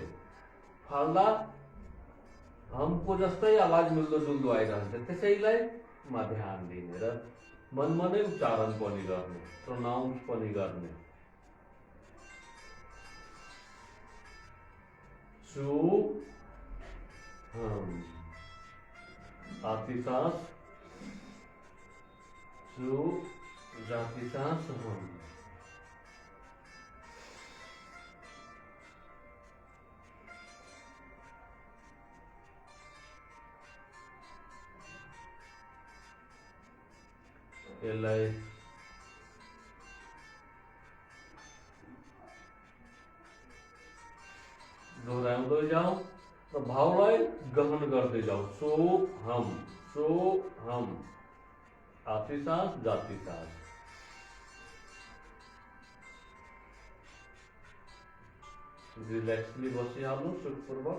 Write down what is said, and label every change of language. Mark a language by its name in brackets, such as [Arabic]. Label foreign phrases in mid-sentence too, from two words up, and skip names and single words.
[Nepali] फाल्दा हमको जस्तै आवाज मिल्दो जुल्दो आइरहन्छ। त्यसैलाई मा ध्यान दिने र मनमा नै उच्चारण पनि गर्ने, प्रोनाउन्स पनि गर्ने। [Sanskrit] सो हम। [Hindi] आती सांस सो, जाती सांस हम। [Nepali] यसलाई दोहोऱ्याउँदै जाउँ र भावलाई गहन गर्दै जाउँ। [Sanskrit] सो हम, सो हम। [Hindi] आती सांस, जाती सांस। [Nepali] रिल्याक्सली बसिहाल्नु सुखपूर्वक।